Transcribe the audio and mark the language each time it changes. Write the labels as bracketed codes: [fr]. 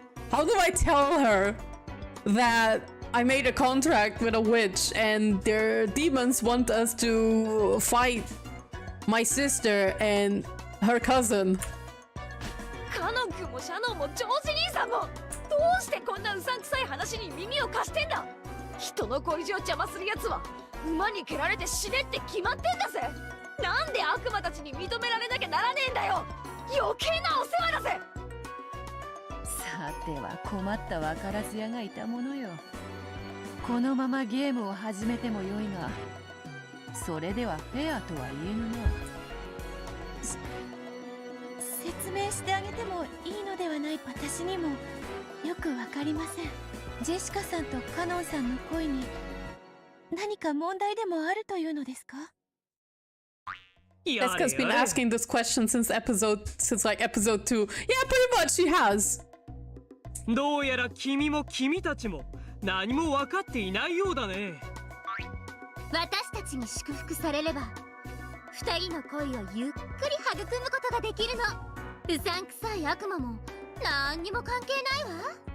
[en] How do I tell her that I made a contract with a witch and their demons want us to fight my sister and her cousin? [ja] カノン君もシャノンもジョージ兄さんもどうしてこんなうさんくさい話に耳を貸してんだ。人の恋路を邪魔するやつは馬に蹴られて死ねって決まってんだぜ。なんで悪魔たちに認められなきゃならねえんだよ。余計なお世話だぜ。さては困った分からず屋がいたものよ。このままゲームを始めてもよいが、それではフェアとは言えぬな。説明してあげてもいいのではない私にもよくわかりません。ジェシカさんとカノンさんの恋に何か問題でもあるというのですか？ [en] Jessica's been asking this question since like episode 2. Yeah, pretty much she has. [ja] どうやら君も君たちも何も分かっていないようだね。私たちに祝福されれば二人の恋をゆっくり育むことができるの。うさんくさい悪魔も何にも関係ないわ。